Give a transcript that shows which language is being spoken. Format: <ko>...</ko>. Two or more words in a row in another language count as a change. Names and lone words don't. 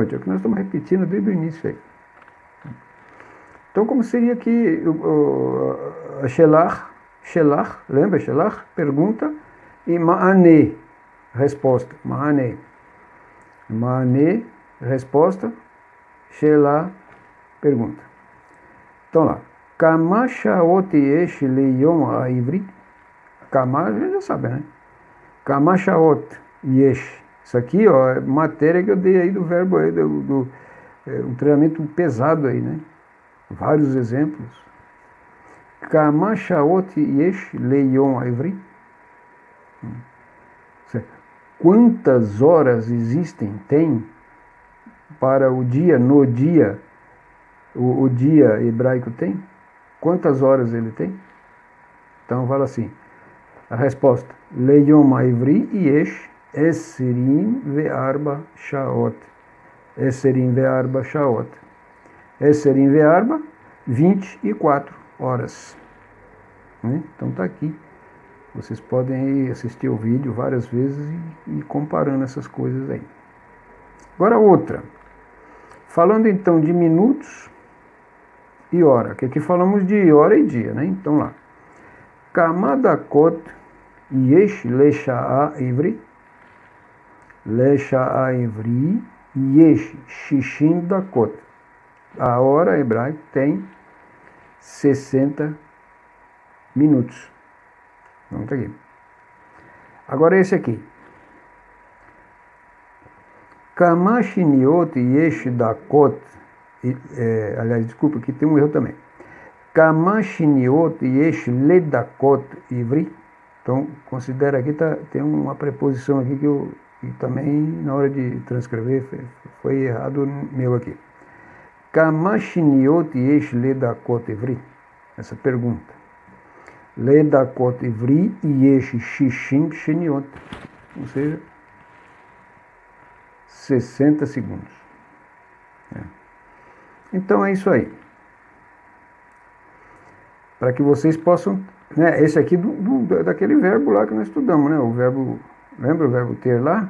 <pt>É o que nós estamos repetindo desde o início aí. Então, como seria aqui Shelach, lembra Shelach? Pergunta, e Ma'ane, resposta. Ma'ane, resposta. Shelach, pergunta. Então lá.</pt> <he>כמה שעות יש ליום העברי.</he> <pt>Kama, a gente já sabe, né?</pt> <he>כמה שעות יש.</he> <pt>Isso aqui, ó, é matéria que eu dei aí do verbo aí, um treinamento pesado aí, né? Vários exemplos.</pt> <he>כמה שעות יש ליום העברי.</he> <pt>Quantas horas tem para o dia, no dia, o dia hebraico tem? Quantas horas ele tem? Então fala assim, a resposta,</pt> <he>ליום העברי יש עשרים וארבע שעות. עשרים וארבע שעות. עשרים וארבע, 24 horas.</he> <pt>Né? Então está aqui. Vocês podem assistir o vídeo várias vezes e ir comparando essas coisas aí. Agora outra. Falando então de minutos e hora, que aqui falamos de hora e dia, né? Então lá.</pt> <he>כמה דקות יש לשעה עברית. לשעה עברית יש שישים דקות.</he> <pt>A hora hebraica tem 60 minutos. Vamos aqui. Agora esse aqui.</pt> <he>כמה שניות יש דקות.</he> <pt>Aliás, desculpa, aqui tem um erro também.</pt> <he>כמה שניות יש לדקות עברית.</he> <pt>Então, considera aqui, tem uma preposição aqui que também, na hora de transcrever, foi errado meu aqui.</pt> <he>כמה שניות יש לדקות עברית?</he> <pt>Essa pergunta.</pt> <he>לדקות עברית יש שישים שניות.</he> <pt>Ou seja, 60 segundos. Então é isso aí. Para que vocês possam, né, esse aqui daquele verbo lá que nós estudamos, né, o verbo, lembra o verbo ter lá?</pt>